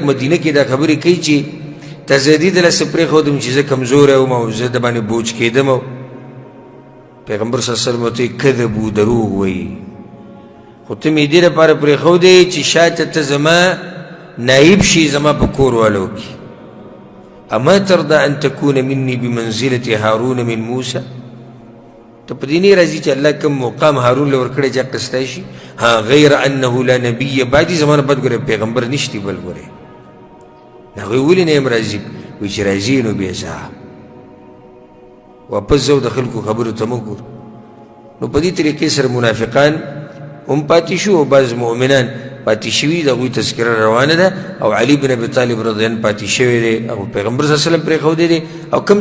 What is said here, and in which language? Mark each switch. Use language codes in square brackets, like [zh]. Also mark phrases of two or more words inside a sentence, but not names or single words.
[ps] مدینه کې دا خبرې کوي چې ته زه دې دلاسه پرېښودم چې زه کمزوری وم او زه د باندې بوج کېدم او پیغمبر صلی [ar] الله علیه وسلم [ps] ورته وایي کذبو دروغ وایي خو ته مې دې لپاره پرېښودی چې شاته ته زما نایب شي زما په کور والو کې [ar] اما ترضى ان تكون مني بمنزلة هارون من موسى [ps] ته په دې نه راځي چې الله کوم مقام هارون له ورکړی چې اخیستی شي ها [ar] غیر انه لا نبي بعدي [ps] زمانه بعد ګورې پیغمبر نشتی بل ګورې هغوی ولې نه یم راځي وایي چې راځي نو بیا ځه واپس ځو د خلکو خبرو ته مه ګور نو په دې طریقې سره منافقان هم پاتې شو او بعض مؤمنان پاتې شوي د هغوی تذکره روانه ده او علي بن ابي طالب [ar] رضی الله عنه [ps] پاتې شوی دی او پیغمبر [ar] صلی الله علیه وسلم [ps] پرېښودی دی او کوم